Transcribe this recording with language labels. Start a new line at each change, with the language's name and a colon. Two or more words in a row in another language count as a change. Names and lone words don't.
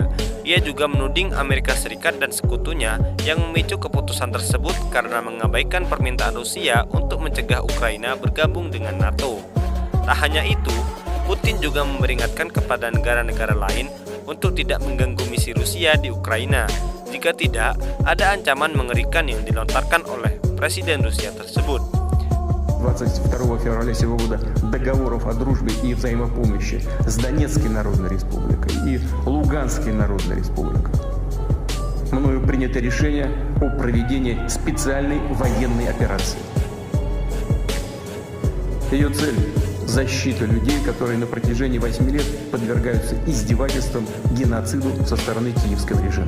Indonesian: Ia juga menuding Amerika Serikat dan sekutunya yang memicu keputusan tersebut karena mengabaikan permintaan Rusia untuk mencegah Ukraina bergabung dengan NATO. Tak hanya itu, Putin juga memperingatkan kepada negara-negara lain untuk tidak mengganggu misi Rusia di Ukraina. Jika tidak, ada ancaman mengerikan yang dilontarkan oleh Presiden Rusia tersebut.
Russian: 22 февраля сего года договоров о дружбе и взаимопомощи с Донецкой Народной Республикой и Луганской Народной Республикой. Мною принято решение о проведении специальной военной операции. Ее цель – защита людей, которые на протяжении 8 лет подвергаются издевательствам, геноциду со стороны киевского режима.